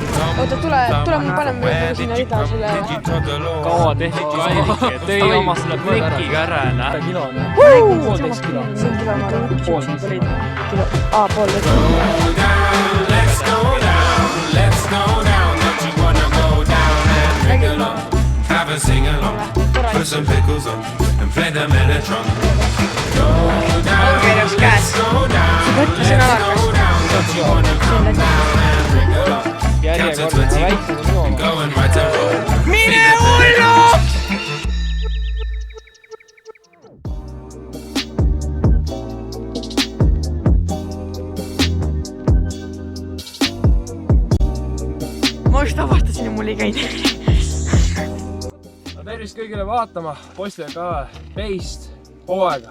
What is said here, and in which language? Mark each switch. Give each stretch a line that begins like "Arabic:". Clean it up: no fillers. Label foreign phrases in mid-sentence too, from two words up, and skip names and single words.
Estonian: Oota, tule me paneme sinna rida sulle. Kaua tehti Kairike, tõi oma selle plekiga ära, näe. Kilo on. 1,5 kilo. See on kilo, ma arvan. Kilo. Pool liitrit.
English: Let's go down, don't you wanna go down and ring along, have a sing along, put some pickles on and play the Mellotron. Go down, let's go down, let's go down, don't you wanna come down and ring along, count to 20 and go and right and roll.
Estonian: Mine hullu! Ma just avastasin ja mul ei käinud. Tervist kõigile vaatama Postile ka teist hooaega.